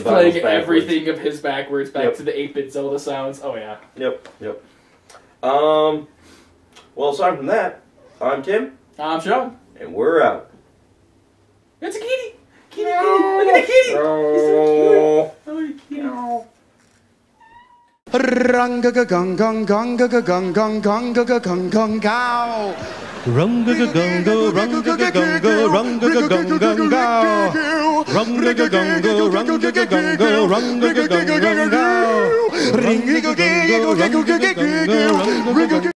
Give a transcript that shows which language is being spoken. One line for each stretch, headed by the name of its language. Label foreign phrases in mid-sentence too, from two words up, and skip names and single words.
English: everything of his backwards back to the 8-bit Zelda sounds. Oh yeah. Yep. Well, aside from that, I'm Tim. I'm Sean. And we're out. It's a kitty! Kitty! Look at the kitty! He's so cute! Oh, kitty. Ranga gong gong gong gong gong gong gong gong gong gow. Runga gunga runga gunga runga gung gung gow. Runga gunga runga gunga runga gung gung gow. Ring a go go go go go go go go.